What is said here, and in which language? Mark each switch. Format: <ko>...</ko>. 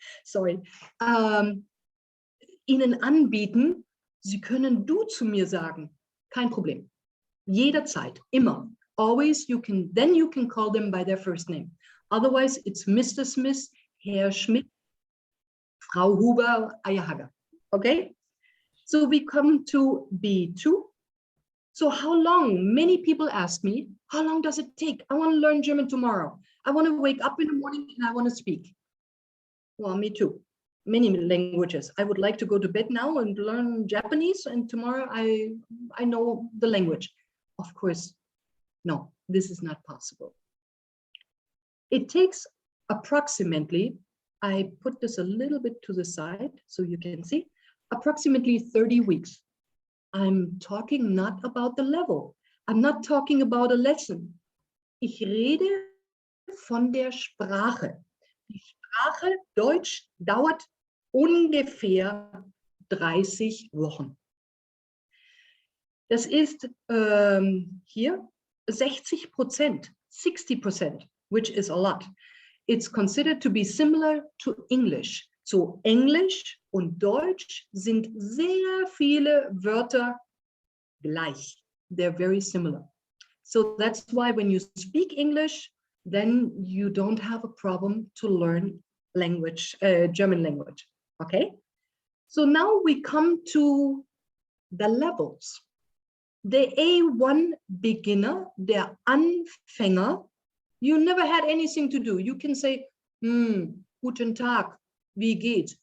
<de>sorry, Ihnen anbieten, Sie können du zu mir sagen. Kein Problem. Jederzeit, immer.</de> <en>Always, you can call them by their first name. Otherwise, it's Mr. Smith, Herr Schmidt, Frau Huber, Eierhager. Okay? So we come to B2. So how long? Many people ask me, how long does it take? I want to learn German tomorrow. I want to wake up in the morning and I want to speak. Well, me too. Many languages. I would like to go to bed now and learn Japanese, and tomorrow I know the language. Of course, no, this is not possible. It takes approximately, I put this a little bit to the side so you can see, approximately 30 weeks. I'm talking not about the level. I'm not talking about a lesson.</en> <de>Ich rede von der Sprache. Die Sprache Deutsch dauert ungefähr 30 Wochen. Das ist hier 60%, 60%,</de> <en>which is a lot. It's considered to be similar to English.</en> <de>So Englisch und Deutsch sind sehr viele Wörter gleich.</de> <en>They're very similar. So that's why when you speak English, then you don't have a problem to learn language, German language. Okay? So now we come to the levels. The A1 beginner,</en> <de>der Anfänger,</de> <en>you never had anything to do. You can say,</en> <de>guten Tag, wie geht's?</de>